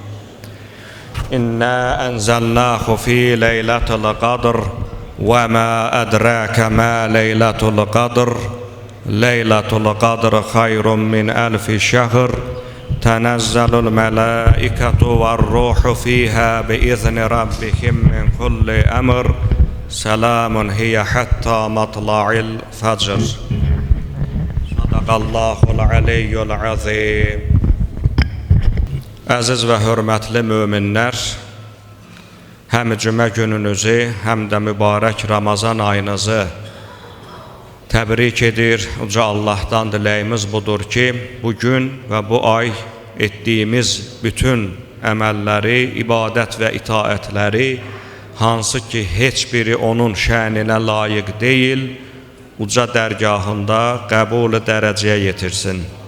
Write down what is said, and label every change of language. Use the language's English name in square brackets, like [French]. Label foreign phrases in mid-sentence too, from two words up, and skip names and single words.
[Arabic] إنا أنزلناه في ليلة القدر وما أدراك ما ليلة القدر ليلة القدر خير من 1000 شهر تنزل الملائكة والروح فيها بإذن ربهم من كل أمر سلام هي حتى مطلع الفجر صدق الله العلي العظيم. [Azerbaijani] Əziz və hörmətli möminlər, həm cümə gününüzü, həm də mübarək Ramazan ayınızı təbrik edir. Uca Allahdan diləyimiz budur ki, bugün və bu ay etdiyimiz bütün əməlləri, ibadət və itaətləri, hansı ki heç biri onun şəninə layiq deyil, uca dərgahında qəbul dərəcəyə yetirsin.